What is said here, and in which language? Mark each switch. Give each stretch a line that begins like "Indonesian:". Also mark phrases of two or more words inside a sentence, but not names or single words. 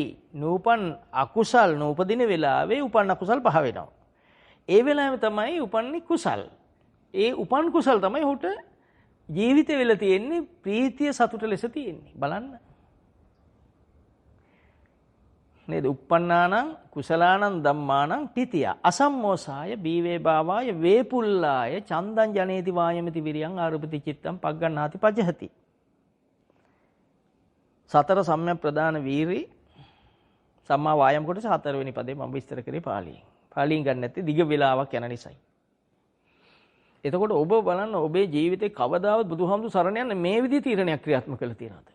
Sinhala: නූපන් අකුසල් නූපදින වෙලාවේ උපන් අකුසල් පහ වෙනවා. ඒ වෙලාවේ තමයි උපන්නේ කුසල්. ඒ උපන් කුසල් තමයි ඔහුට ජීවිතේ වෙලා තියෙන්නේ ප්‍රීතිය සතුට ලෙස තියෙන්නේ. බලන්න. නේද?
Pali: uppannānaṁ කුසලානං ධම්මානං තිතිය අසම්මෝසාය බීවේ භාවාය වේපුල්ලාය චන්දං ජනේති වායමති විරියං ආරූපති චිත්තං පග්ගණ්ණාති පජහති.
Sinhala: සතර සම්‍යක් ප්‍රදාන වීරි සම්මා වායම කොටස හතරවෙනි පදේ මම විස්තර කරේ පාලියෙන්. පාලියෙන් ගන්න නැත්තේ දිග වේලාවක් යන නිසායි. එතකොට ඔබ බලන්න ඔබේ ජීවිතේ කවදාවත් බුදුහාමුදුරු සරණ යන්න මේ විදිහේ තීරණයක් ක්‍රියාත්මක කරලා තියෙනවද?